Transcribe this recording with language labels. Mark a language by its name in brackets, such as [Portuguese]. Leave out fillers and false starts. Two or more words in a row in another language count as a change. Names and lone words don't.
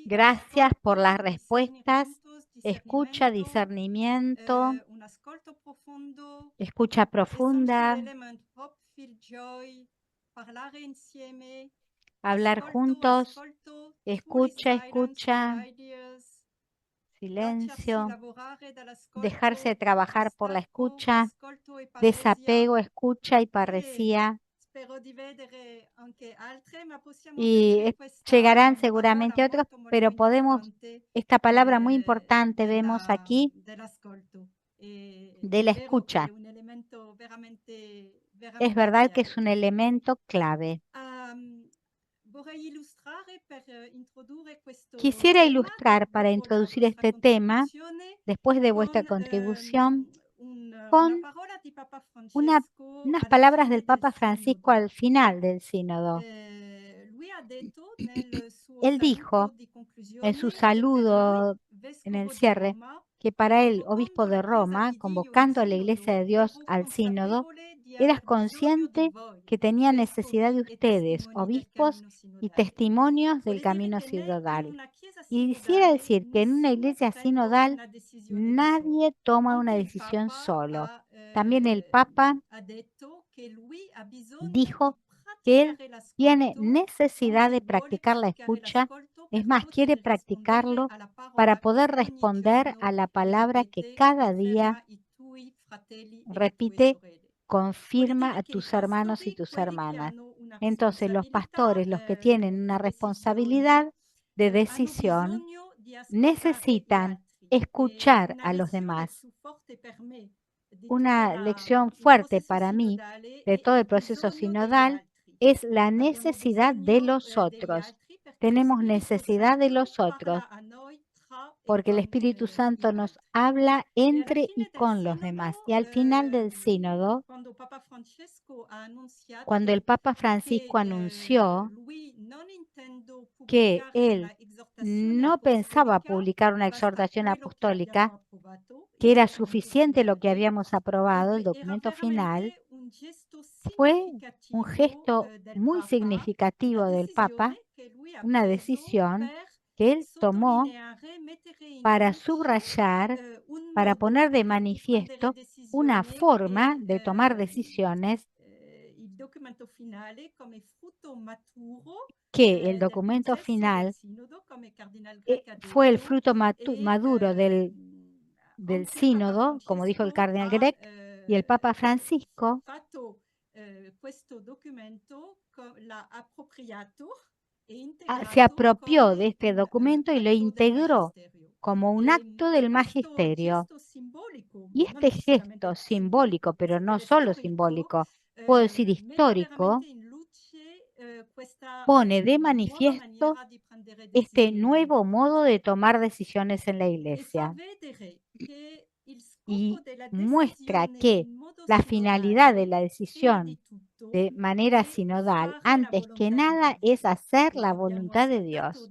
[Spanish] Gracias por las [Italian] Ascolto, [Spanish] respuestas. Escucha, [Italian] discernimento, [Spanish] discernimiento, [Italian] un ascolto profondo, [Spanish] escucha [English] essential [Spanish] profunda, [English] element, hope, feel joy, [Italian] parlare insieme, [Spanish] hablar [Italian] ascolto, [Spanish] juntos, [Italian] ascolto, [English] truly [Spanish] escucha, [English] silence for [Spanish] escucha, [English] ideas, [Spanish] silencio, [Italian] lavorare dall'ascolto, [Spanish] dejarse trabajar por la [Italian] distacco, [Spanish] escucha, [Italian] ascolto e parresia. [Spanish] desapego, escucha y parresía. [Italian] Spero di vedere anche altre, ma possiamo [Spanish] Y [Italian] vedere questa [Spanish] llegarán [Italian] parola [Spanish] seguramente otros, [Italian] molto, molto [Spanish] pero podemos, [Italian] importante, [Spanish] esta palabra muy importante vemos [Italian] della- [Spanish] aquí [Italian] dell'ascolto. [Spanish] de la [Italian] È vero che [Spanish] escucha. [Italian] è un elemento veramente, [Spanish] Es [Italian] veramente [Spanish] verdad que es [Italian] chiave. [Spanish] un elemento clave. [Italian] Vorrei illustrare per introdurre questo [Spanish] Quisiera [Italian] tema, [Spanish] ilustrar para [Italian] dopo la [Spanish] introducir [Italian] vostra [Spanish] este tema, [Italian] contribuzione, [Spanish] después de vuestra [Italian] con [Spanish] contribución, [Italian] una [Spanish] con [Italian] parola di Papa [Spanish] unas [Italian] Francesco alla [Spanish] palabras del [Italian] fine del [Spanish] Papa Francisco [Italian] sinodo. [Spanish] al final del sínodo. [Italian] Lui ha detto nel suo [Spanish] Él [Italian] saluto [Spanish] dijo [Italian] di [Spanish] en [Italian] conclusione [Spanish] su [Italian] che per lui, [Spanish] saludo en el [Italian] vescovo di [Spanish] cierre [Italian] Roma, [Spanish] que para él, [Italian] convocando [Spanish] obispo de [Italian] la Chiesa [Spanish] Roma, [Italian] di Dio in [Spanish] convocando a la Iglesia de [Italian] sinodo, [Spanish] Dios [Italian] ero [Spanish] al sínodo, [Italian] consapevole di [Spanish] eras [Italian] aver bisogno di [Spanish] consciente [Italian] voi, [Spanish] que tenía necesidad de [Italian] vescovi e [Spanish] ustedes, [Italian] testimoni del [Spanish] obispos [Italian] cammino [Spanish] y [Italian] sinodale. [Spanish] testimonios del [Italian] Vuole dire [Spanish] camino [Italian] che in [Spanish] sinodal. [Italian] una Chiesa [Spanish] Y quisiera [Italian] sinodale [Spanish] decir que en una [Italian] nessuno [Spanish] iglesia [Italian] prende [Spanish] sinodal [Italian] una decisione di solo. [Spanish] nadie toma una [Italian] Anche il [Spanish] decisión [Italian] Papa [Spanish] solo. [Italian] ha, [Spanish] También el Papa [Italian] ha detto che lui ha bisogno [Spanish] dijo [Italian] di [Spanish] que él [Italian] praticare [Spanish] tiene [Italian] l'ascolto, [Spanish] necesidad de [Italian] anzi vuole [Spanish] practicar la [Italian] praticare [Spanish] escucha, [Italian] l'ascolto [Spanish] es [Italian] per [Spanish] más, quiere [Italian] poter rispondere [Spanish] practicarlo [Italian] alla [Spanish] para [Italian] parola [Spanish] poder [Italian] che ogni [Spanish] responder [Italian] giorno [Spanish] a la palabra que [Italian] ripete, [Spanish] cada día [Italian] conferma i tuoi fratelli e le tue [Spanish] repite, [Italian] sorelle. Vuole [Spanish] confirma [Italian] dire [Spanish] a [Italian] che i [Spanish] tus hermanos y [Italian] pastori, [Spanish] tus [Italian] quelli che [Spanish] hermanas. [Italian] hanno una [Spanish] Entonces, los [Italian] responsabilità [Spanish] pastores, los que tienen una responsabilidad de [Italian] hanno [Spanish] decisión, [Italian] bisogno di ascoltare gli [Spanish] necesitan [Italian] altri. [Spanish] escuchar [Italian] Una [Spanish] a los [Italian] lezione [Spanish] demás. [Italian] più forte per me di [Spanish] Una [Italian] tutto [Spanish] lección [Italian] il [Spanish] fuerte [Italian] processo [Spanish] para mí [Italian] sinodale [Spanish] de [Italian] è [Spanish] todo [Italian] il [Spanish] el proceso [Italian] bisogno degli [Spanish] sinodal [Italian] altri. [Spanish] es la [Italian] Abbiamo [Spanish] necesidad de [Italian] bisogno [Spanish] los [Italian] degli [Spanish] otros. [Italian] altri perché [Spanish] Tenemos [Italian] lo Spirito [Spanish] necesidad de [Italian] Santo [Spanish] los otros [Italian] parla a noi tra e [Spanish] porque el [Italian] con [Spanish] Espíritu [Italian] i [Spanish] Santo nos [Italian] altri. [Spanish] habla [Italian] E alla [Spanish] entre y [Italian] fine del [Spanish] con los demás. Y al final del sínodo, [Italian] quando Papa Francesco ha annunciato [Spanish] cuando el Papa [Italian] che [Spanish] Francisco anunció [Italian] lui non intendo [Spanish] que [Italian] pubblicare [Spanish] él [Italian] una esortazione [Spanish] no pensaba [Italian] apostolica, [Spanish] publicar una [Italian] basta [Spanish] exhortación [Italian] quello che [Spanish] apostólica, [Italian] abbiamo approvato, [Spanish] que [Italian] il [Spanish] era [Italian] documento [Spanish] suficiente lo que [Italian] finale, [Spanish] habíamos aprobado, el [Italian] era [Spanish] documento final, [Italian] veramente un gesto [Spanish] fue un [Italian] significativo [Spanish] gesto [Italian] del [Spanish] muy [Italian] Papa, [Spanish] significativo [Italian] una [Spanish] del Papa, [Italian] decisione che lui ha [Spanish] una [Italian] preso [Spanish] decisión [Italian] per [Spanish] que él tomó [Italian] sottolineare, mettere in [Spanish] para [Italian] luce [Spanish] subrayar, [Italian] un [Spanish] para [Italian] modo [Spanish] poner de [Italian] di prendere [Spanish] manifiesto una [Italian] decisione [Spanish] forma [Italian] che [Spanish] de tomar decisiones [Italian] il documento finale come frutto maturo [Spanish] que el [Italian] del [Spanish] documento [Italian] processo del [Spanish] final [Italian] sinodo, come Cardinal Grech ha [Spanish] fue el [Italian] detto, [Spanish] fruto [Italian] e [Spanish] maduro del [Italian] anche Papa [Spanish] sínodo, como dijo el [Italian] Francesco [Spanish] cardenal [Italian] ha [Spanish] Grech, y el Papa Francisco [Italian] fatto questo documento, l'ha appropriato e integrato [Spanish] se apropió [Italian] come [Spanish] de este [Italian] un [Spanish] documento y lo [Italian] atto del [Spanish] integró [Italian] magisterio. [Spanish] como un acto del magisterio. [Italian] Questo magisterio, [Spanish] Y este gesto simbólico, pero no solo simbólico, puedo decir histórico, pone de manifiesto este nuevo modo de tomar decisiones en la Iglesia y muestra que la finalidad de la decisión de manera sinodal, antes que nada, es hacer la voluntad de Dios.